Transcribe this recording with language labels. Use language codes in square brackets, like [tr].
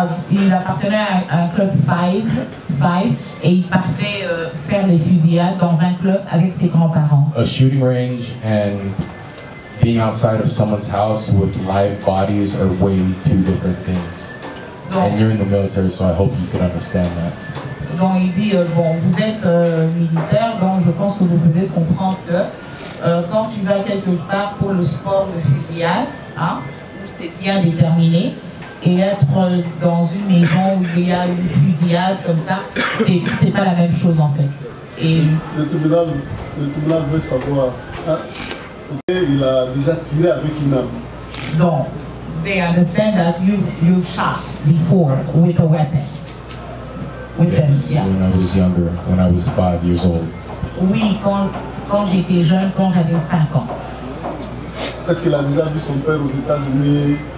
[fr] Il appartenait à un club 5 et il partait faire des fusillades dans un club avec ses grands-parents. [en] A shooting range and being outside of someone's house with live bodies are way two different things. And you're in the military, so I hope you can understand that. [fr] Donc il dit, bon, vous êtes militaire, donc je pense que vous pouvez comprendre que quand tu vas quelque part pour le sport de fusillade, hein, c'est bien déterminé, et être dans une maison où il y a une fusillade comme ça, c'est pas la même chose en fait. Et le tribunal veut savoir, hein, il a déjà tiré avec une arme. Donc, [en] they understand that you've shot before with a weapon. Yes, when I was younger, when I was 5 years old. [fr] Oui, quand j'étais jeune, quand j'avais 5 ans. Est-ce qu'il a déjà vu son père aux États-Unis?